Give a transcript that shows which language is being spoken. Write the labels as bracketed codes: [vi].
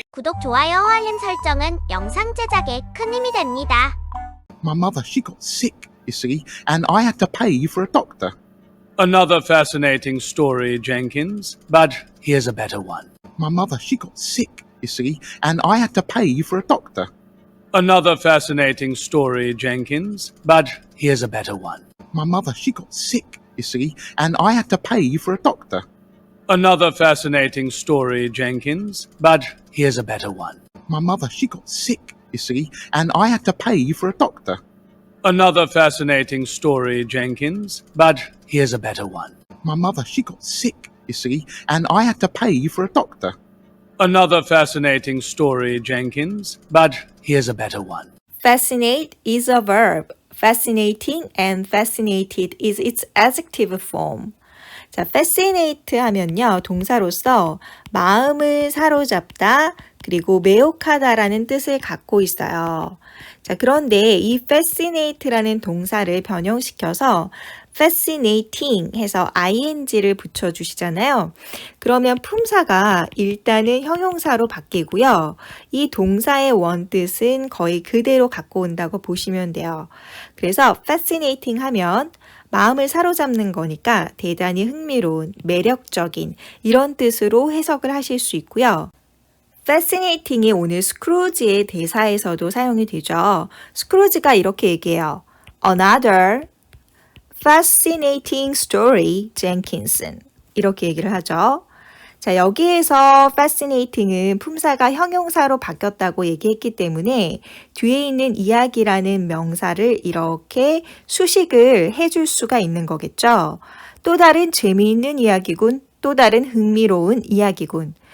[ko] 구독, 좋아요, 알림 설정은 영상 제작에 큰 힘이 됩니다. [en] My mother, she got sick, you see, and I had to pay for a doctor. Another fascinating story, Jenkins, but here's a better one. My mother, she got sick, you see, and I had to pay for a doctor. Another fascinating story, Jenkins, but here's a better one. My mother, she got sick, you see, and I had to pay for a doctor. Another fascinating story, Jenkins, but here's a better one. My mother, she got sick, you see, and I had to pay for a doctor. Another fascinating story, Jenkins, but here's a better one. My mother, she got sick, you see, and I had to pay for a doctor. Another fascinating story, Jenkins, but here's a better one. Fascinate is a verb. Fascinating and fascinated is its adjective form. [ko] 자, fascinate 하면요, 동사로서 마음을 사로잡다, 그리고 매혹하다라는 뜻을 갖고 있어요. 자, 그런데 이 fascinate라는 동사를 변형시켜서 fascinating 해서 ing를 붙여주시잖아요. 그러면 품사가 일단은 형용사로 바뀌고요. 이 동사의 원뜻은 거의 그대로 갖고 온다고 보시면 돼요. 그래서 fascinating 하면 마음을 사로잡는 거니까 대단히 흥미로운, 매력적인 이런 뜻으로 해석을 하실 수 있고요. fascinating이 오늘 스크루지의 대사에서도 사용이 되죠. 스크루지가 이렇게 얘기해요. [en] Another fascinating story, Jenkinson. [ko] 이렇게 얘기를 하죠. 자, 여기에서 fascinating은 품사가 형용사로 바뀌었다고 얘기했기 때문에 뒤에 있는 이야기라는 명사를 이렇게 수식을 해줄 수가 있는 거겠죠. 또 다른 재미있는 이야기군, 또 다른 흥미로운 이야기군.